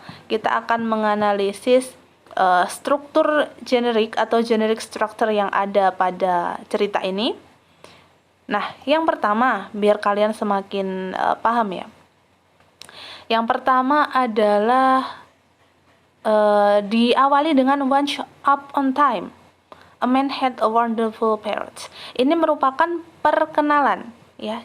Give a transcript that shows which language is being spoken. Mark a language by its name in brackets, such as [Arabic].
[Indonesian] Kita akan menganalisis struktur generik atau generic structure yang ada pada cerita ini. Nah, yang pertama, biar kalian semakin paham ya. Yang pertama adalah diawali dengan [English] once up on time. A man had a wonderful parrot. [Indonesian] Ini merupakan perkenalan, ya.